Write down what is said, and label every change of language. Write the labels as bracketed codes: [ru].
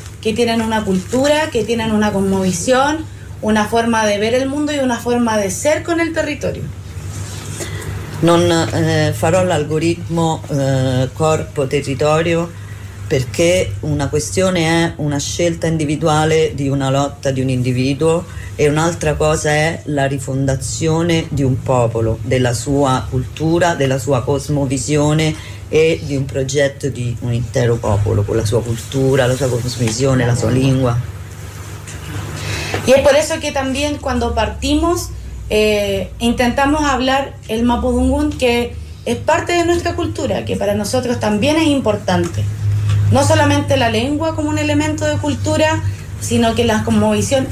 [es] que tienen una cultura, que tienen una cosmovisión, una forma de ver el mundo y una forma de ser con el territorio. [it] Non farò l'algoritmo corpo-territorio, perché una questione è una scelta individuale di una lotta di un individuo e un'altra cosa è la rifondazione di un popolo, della sua cultura, della sua cosmovisione e di un progetto di un intero popolo con la sua cultura, la sua cosmovisione, la sua lingua. [es] Y es por eso que también cuando partimos intentamos hablar el mapudungun, que es parte de nuestra cultura, que para nosotros también es importante. No solamente la lengua como un elemento de cultura, sino que la cosmovisión.